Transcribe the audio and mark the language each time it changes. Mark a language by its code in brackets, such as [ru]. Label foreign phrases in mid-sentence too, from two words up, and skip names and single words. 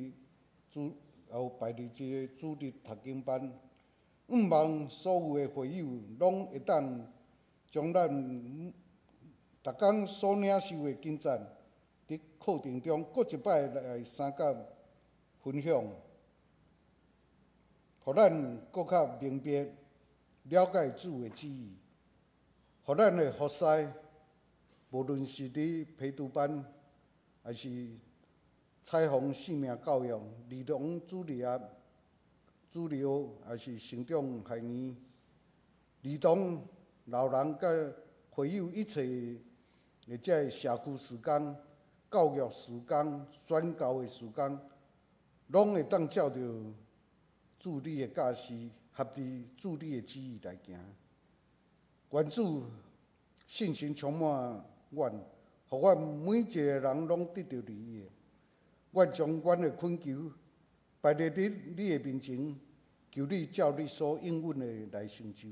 [nan] 即个主日读经班，望所有的会友拢会当将咱逐工所领受的进展，伫课程中各一摆来三甲分享，互咱更较明白了解主的旨意，互咱的服侍，无论是伫培读班，还是彩虹生命教育、儿童主日学，还是成长孩儿、儿童、老人甲会友一切的这社区事工、教育事工、宣教的事工。拢会当照着主你的教示，合伫主你的旨意来行。愿主信心充满阮，互阮每一个人拢得到利益。阮将阮的恳求摆列伫你的面前，求你照你所应允的来成就。